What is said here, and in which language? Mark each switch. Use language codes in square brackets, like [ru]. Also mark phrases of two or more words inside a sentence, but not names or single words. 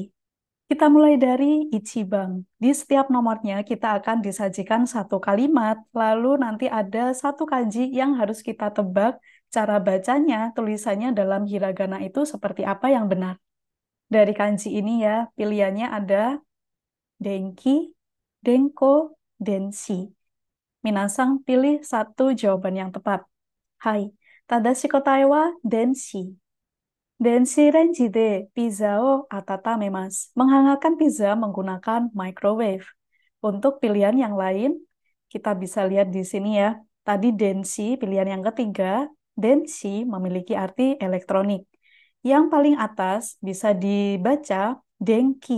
[id] Kita mulai dari Ichibang. Di setiap nomornya kita akan disajikan satu kalimat, lalu nanti ada satu kanji yang harus kita tebak cara bacanya, tulisannya dalam hiragana itu seperti apa yang benar. Dari kanji ini ya, pilihannya ada [ja] 電気、電光、電子. [id] Minasang pilih satu jawaban yang tepat. [ja] はい、正しい答えは電子. 電子レンジでピザを温めます. [id] Menghangatkan pizza menggunakan microwave. Untuk pilihan yang lain, kita bisa lihat di sini ya. Tadi denshi, pilihan yang ketiga, denshi memiliki arti elektronik. Yang paling atas bisa dibaca denki.